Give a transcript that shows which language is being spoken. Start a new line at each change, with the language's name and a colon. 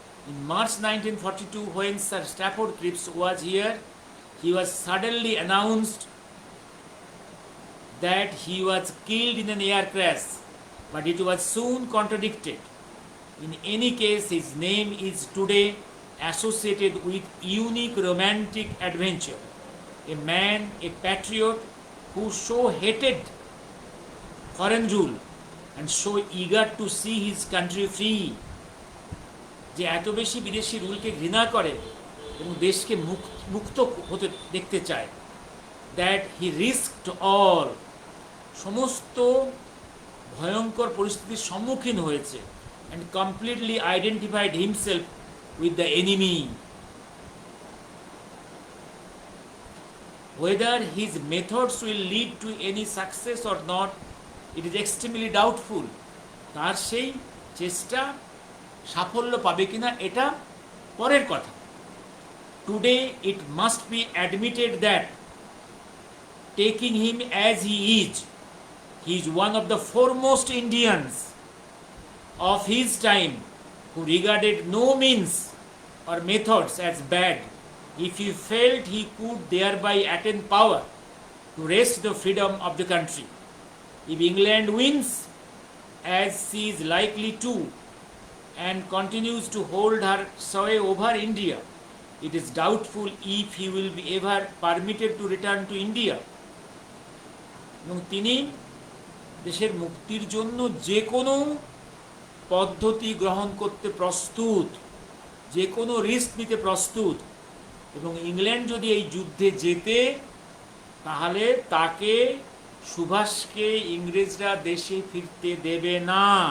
English: In March 1942, when Sir Stafford Cripps was here, he was suddenly announced that he was killed in an air crash, but it was soon contradicted. In any case, his name is today associated with unique romantic adventure. A man, a patriot who so hated foreign rule and so eager to see his country free,
Bangla: যে এত বেশি বিদেশি রুলকে ঘৃণা করে এবং দেশকে মুক্ত হতে দেখতে চায়,
English: that he risked all,
Bangla: সমস্ত ভয়ঙ্কর পরিস্থিতির সম্মুখীন হয়েছে,
English: And completely identified himself with the enemy. Whether his methods will lead to any success or not, it is extremely doubtful.
Bangla: তার সেই চেষ্টা সাফল্য পাবে কিনা এটা পরের কথা।
English: Today it must be admitted that, taking him as he is one of the foremost Indians of his time who regarded no means or methods as bad if he felt he could thereby attain power to wrest the freedom of the country. If England wins, as she is likely to, and continues to hold her sway over India. It is doubtful if he will be ever permitted to return to India.
Bangla: এবং তিনি দেশের মুক্তির জন্য যে কোনো পদ্ধতি গ্রহণ করতে প্রস্তুত, যে কোনো রিস্ক নিতে প্রস্তুত, এবং ইংল্যান্ড যদি এই যুদ্ধে জেতে তাহলে তাকে, সুভাষকে, ইংরেজরা দেশে ফিরতে দেবে না।